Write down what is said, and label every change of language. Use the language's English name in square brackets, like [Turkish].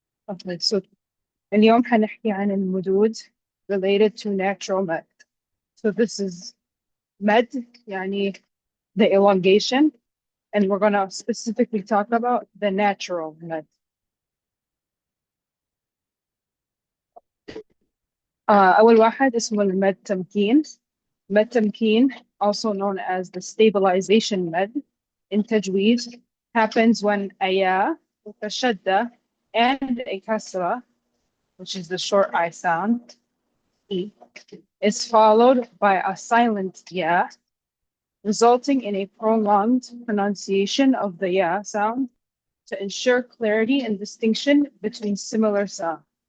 [English] Okay, so [Arabic] اليوم حنحكي عن المدود [English] related to natural med. So this is med يعني the elongation, and we're going to specifically talk about the natural med. [Arabic] أول واحد اسمه المد تمكين. [English] Med تمكين, also known as the stabilization med in تجويد, happens when a ya with a shadda and a kasra, which is the short I sound, E, is followed by a silent ya, resulting in a prolonged pronunciation of the ya sound to ensure clarity and distinction between similar sounds.